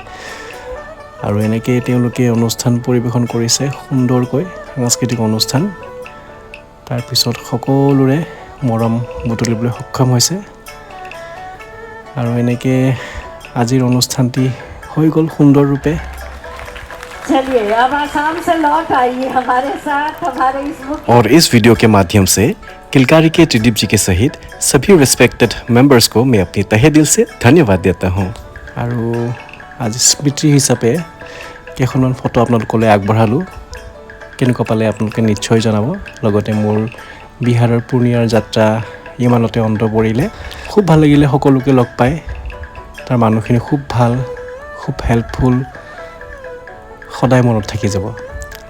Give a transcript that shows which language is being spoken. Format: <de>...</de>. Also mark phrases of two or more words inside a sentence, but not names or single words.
<as>আৰু এনেকৈ তেওঁলোকে অনুষ্ঠান পৰিৱেশন কৰিছে সুন্দৰকৈ, সাংস্কৃতিক অনুষ্ঠান। তাৰপিছত সকলোৰে মৰম বুটলিবলৈ সক্ষম হৈছে। আৰু এনেকৈ আজিৰ অনুষ্ঠানটি হৈ গ'ল সুন্দৰ ৰূপে।</as> <hi>और इस वीडियो के माध्यम से किलकारी के त्रिदीप जी के सहित सभी</hi> <en>respected members</en> <hi>को मैं अपनी तहे दिल से धन्यवाद देता हूँ।</hi> <as>আৰু আজি স্মৃতি হিচাপে কেইখনমান ফটো আপোনালোকলৈ আগবঢ়ালোঁ। কেনেকুৱা পালে আপোনালোকে নিশ্চয় জনাব। লগতে মোৰ বিহাৰৰ পূৰ্ণিয়াৰ যাত্ৰা ইমানতে অন্ত পৰিলে। খুব ভাল লাগিলে সকলোকে লগ পাই। তাৰ মানুহখিনি খুব ভাল, খুব হেল্পফুল, সদায় মনত থাকি যাব।</as>